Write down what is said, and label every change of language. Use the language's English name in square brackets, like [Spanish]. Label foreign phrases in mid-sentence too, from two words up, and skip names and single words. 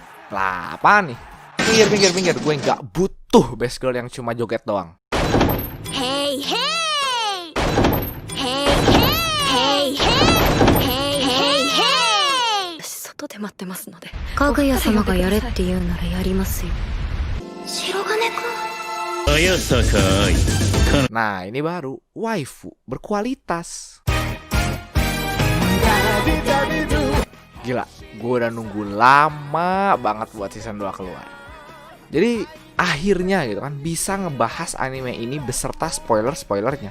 [Indonesian] Lah, apaan nih? Minggir. Gue nggak butuh [English] best girl [Indonesian] yang cuma joget doang. [English] Hey hey hey hey hey hey hey [Japanese] 外で待ってますので、かぐや様がやれって言うならやりますよ。白金くん [Indonesian] Nah, ini baru waifu berkualitas. Gila, gue udah nunggu lama banget buat season 2 keluar. Jadi akhirnya gitu kan bisa ngebahas anime ini beserta spoiler-spoilernya.